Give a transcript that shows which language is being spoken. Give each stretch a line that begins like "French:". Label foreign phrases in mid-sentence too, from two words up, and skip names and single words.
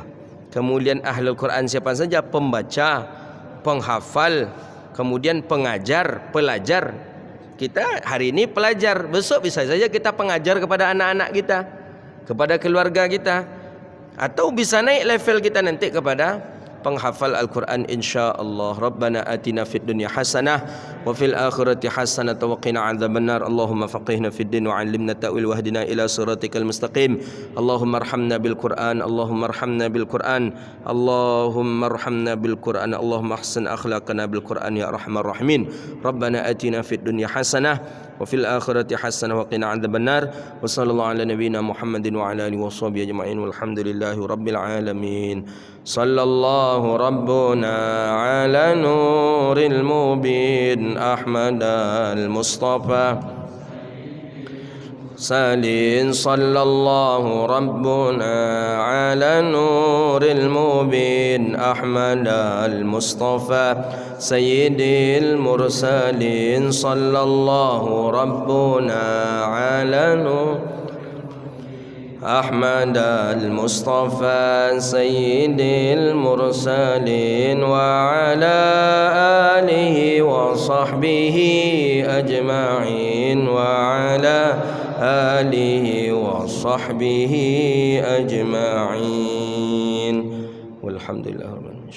Indonesian: Kemudian ahlul Quran siapa saja? Pembaca, penghafal, kemudian pengajar, pelajar. Kita hari ini pelajar, besok bisa saja kita pengajar kepada anak-anak kita, kepada keluarga kita, atau bisa naik level kita nanti kepada penghafal Al-Quran
Arabic: إن شاء الله. ربنا آتنا في الدنيا حسنة وفي الآخرة حسنة وقنا عذاب النار. اللهم فقهنا في الدين وعلمنا تأويل واهدنا إلى صراطك المستقيم. اللهم ارحمنا بالقرآن اللهم ارحمنا بالقرآن اللهم ارحمنا بالقرآن اللهم أحسن أخلاقنا بالقرآن يا أرحم الراحمين. ربنا آتنا في الدنيا حسنة وفي الآخرة حسنة وقنا عذاب النار. وصلى الله على نبينا محمد وعلى آله وصحبه أجمعين والحمد لله رب العالمين. صلى الله ربنا على نور المبين أحمد المصطفى سلين. صلى الله ربنا على نور المبين أحمد المصطفى سيد المرسلين. صلى الله ربنا على نور أحمد المصطفى سيد المرسلين وعلى آله وصحبه أجمعين وعلى آله وصحبه أجمعين والحمد لله رب العالمين.